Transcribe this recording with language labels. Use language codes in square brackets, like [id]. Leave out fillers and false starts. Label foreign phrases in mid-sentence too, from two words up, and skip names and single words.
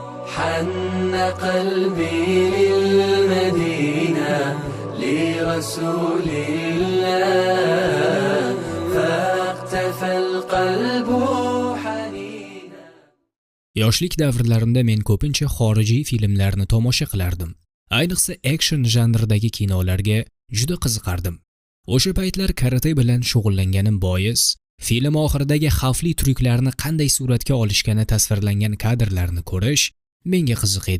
[ar] حن قلبي للمدينة لرسول الله فاقتفى القلب حنينا. [uz] Yoshlik davrlarimda men ko'pincha xorijiy filmlarni tomosha qilardim. Ayniqsa action janridagi kinolarga juda qiziqardim. O'sha paytlar karate bilan shug'ullanganim bois, film oxiridagi xavfli tryuklarni qanday suratga olishgani tasvirlangan kadrlarni ko'rish menga qiziq edi.